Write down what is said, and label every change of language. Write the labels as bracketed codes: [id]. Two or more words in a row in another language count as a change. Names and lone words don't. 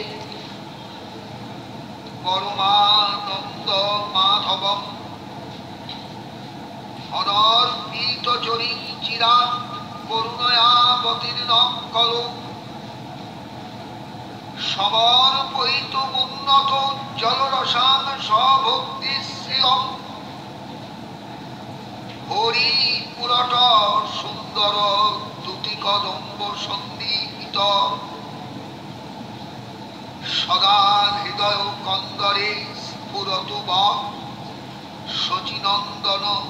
[sa] পরমানন্দ মাধবম অনর্পিত চরিচিরাৎ করুণয়াবতীর্ণ কলো সমর্পয়িত উন্নত জলরসান সভক্তি শ্রিয়ম হরিপুরট সুন্দর দুটি কদম্ব সন্দিহিত সদা হৃদয় কন্দরে স্ফুরতু শচীনন্দন